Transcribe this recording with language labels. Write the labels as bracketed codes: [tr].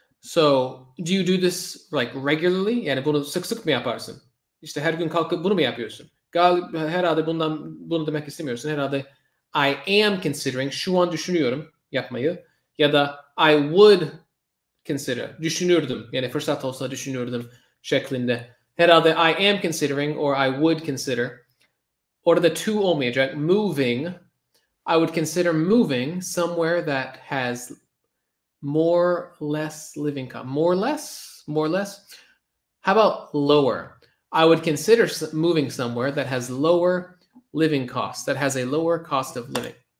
[en] So do you do this like regularly? [tr] Yani bunu sık sık mı yaparsın? İşte her gün kalkıp bunu mu yapıyorsun? Herhalde bunu demek istemiyorsun. Herhalde [en] I am considering, [tr] şu an düşünüyorum yapmayı. Ya da [en] I would consider, [tr] düşünürdüm. Yani fırsat olsa düşünürdüm şeklinde. Herhalde [en] I am considering or I would consider. [tr] Orada to olmayacak. [en] Moving. I would consider moving somewhere that has more, less living cost. More, less? More, less? How about lower? I would consider moving somewhere that has lower living costs, that has a lower cost of living.